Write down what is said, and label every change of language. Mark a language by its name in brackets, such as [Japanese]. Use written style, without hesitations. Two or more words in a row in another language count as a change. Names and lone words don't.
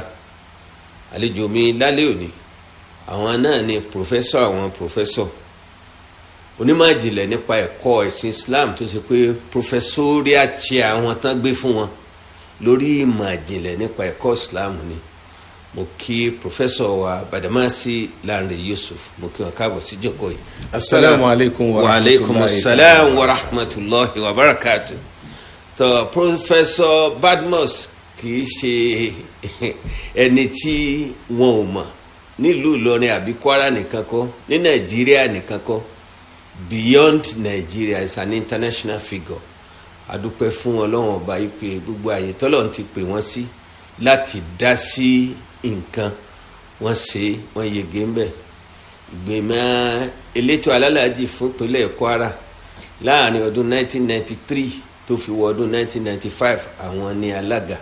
[Yoruba] Àlejò mi lálẹ́ òní àwọn náà ni àwọn professor onímọ̀ ìjìnlẹ̀ nípa ẹ̀kọ́ ẹ̀sìn Islam tó ṣe pé [English] professorial chair [Yoruba] àwọn tán gbé fún wọn lórí ìmọ̀ ìjìnlẹ̀ nípa ẹ̀kọ́ Islam ni. Mo kí professor wa Badamasi Lanre Yusuf mo kí wọn káàbọ̀ sí jókòó yìí. [Arabic] السلام عليكم وعليكم السلام ورحمة الله وبركاته. [Yoruba] tó Professor Badmus kì í ṣe ẹni tí wọn ò mọ̀ nílùú Ìlọrin àbí Kwara nìkan kọ́ ní Nàìjíríà nìkan kọ́ [English] beyond Nigeria is an international figure. [Yoruba] Adúpẹ́ fún Ọlọ́run Ọba yìí pé gbogbo àyè tọ́lọ́run ti pè wọ́n sí láti dá sí nǹkan wọ́n ṣe wọ́n yege ń bẹ̀. Ìgbìmọ̀ elétò alálàájì fún ìpínlẹ̀ Kwara láàrin ọdún 1993 tó fi wọ ọdún 1995 àwọn ni alága.